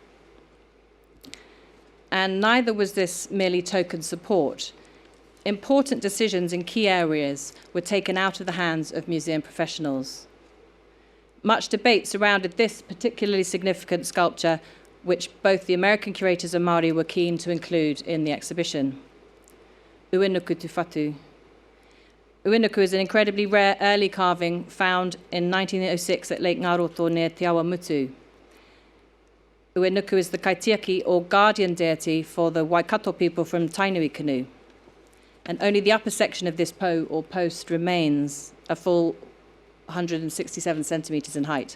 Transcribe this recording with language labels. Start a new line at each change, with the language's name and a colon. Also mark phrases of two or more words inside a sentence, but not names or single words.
English: And neither was this merely token support. Important decisions in key areas were taken out of the hands of museum professionals. Much debate surrounded this particularly significant sculpture, which both the American curators and Maori were keen to include in the exhibition. Nuku Tufatu. Nuku is an incredibly rare early carving found in 1906 at Lake Ngaroto near Te Awa Mutu. Nuku is the kaitiaki, or guardian deity, for the Waikato people from Tainui canoe. And only the upper section of this po, or post, remains, a full 167 centimetres in height.